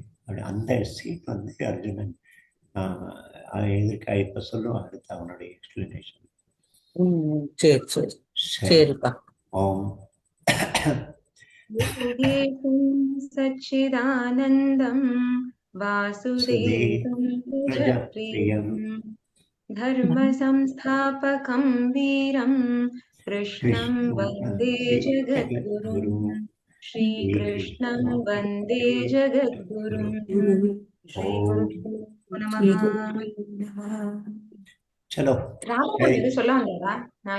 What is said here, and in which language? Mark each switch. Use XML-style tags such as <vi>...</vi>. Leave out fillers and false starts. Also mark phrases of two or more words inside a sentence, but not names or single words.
<ta>அந்த சீன் அர்ஜுனன் எதிர்க்க இப்ப சொல்லுவான் அடுத்து அவனுடைய எக்ஸ்பிளனேஷன். சரிப்பா.</ta> <sa>ஓம் सच्चिदानन्दम् वासुदेवम् प्रजप्रियम् धर्म संस्थापकं वीरं कृष्णं वन्दे जगद्गुरुं श्रीकृष्णं वन्दे जगद्गुरुं श्रीगुरुभ्यो नमः. चलो</sa> <ta>ராமன் சொல்ல வந்தாரா?</ta>